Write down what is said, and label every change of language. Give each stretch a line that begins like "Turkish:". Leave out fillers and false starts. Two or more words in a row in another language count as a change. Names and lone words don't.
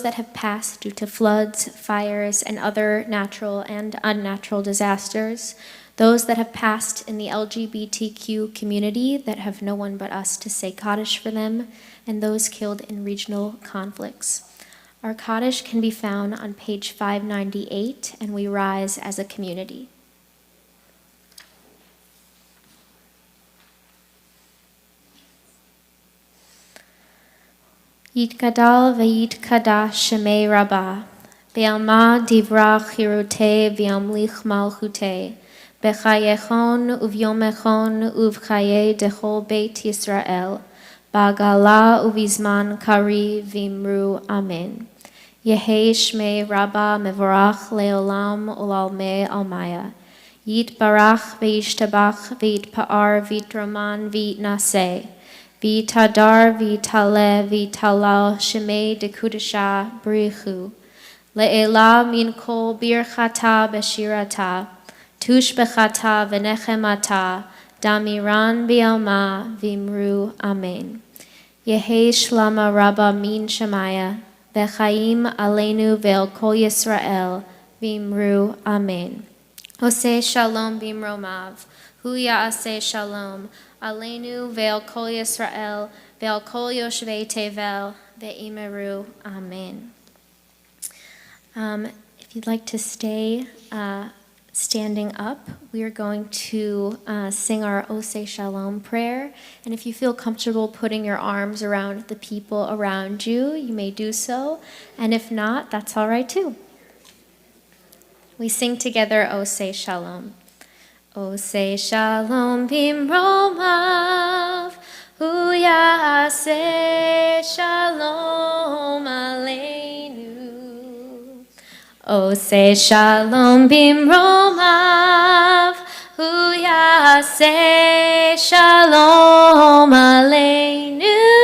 English: that have passed due to floods, fires, and other natural and unnatural disasters, those that have passed in the LGBTQ community that have no one but us to say Kaddish for them, and those killed in regional conflicts. Our Kaddish can be found on page 598, and we rise as a community.
Aramaic: יתגדל ויתקדש שמיה רבא, בעלמא די ברא כרעותיה וימליך מלכותיה, בחייכון וביומיכון ובחיי דכל בית ישראל, בעגלא ובזמן קריב ואמרו אמן. יהא שמיה רבא מברך לעלם ולעלמי עלמיא. יתברך וישתבח ויתפאר ויתרומם ויתנשא. ויתהדר ויתעלה ויתהלל שמיה דקודשא בריך הוא. לעלא מן כל ברכתא ושירתא. תשבחתא ונחמתא. דאמירן בעלמא ואמרו אמן. יהא שלמא רבא מן שמיא. וחיים עלינו ועל כל ישראל. ואמרו אמן.
Hebrew: עושה שלום במרומיו. הוא יעשה שלום. עלינו ועל כל ישראל, ועל כל יושבי תבל, ואמרו. Amen.
English: If you'd like to stay standing up, we are going to sing our Oseh Shalom prayer. And if you feel comfortable putting your arms around the people around you, you may do so. And if not, that's all right too. We sing together Oseh Shalom.
Hebrew: עושה שלום במרומיו, הוא יעשה שלום עלינו. עושה שלום במרומיו, הוא יעשה שלום עלינו.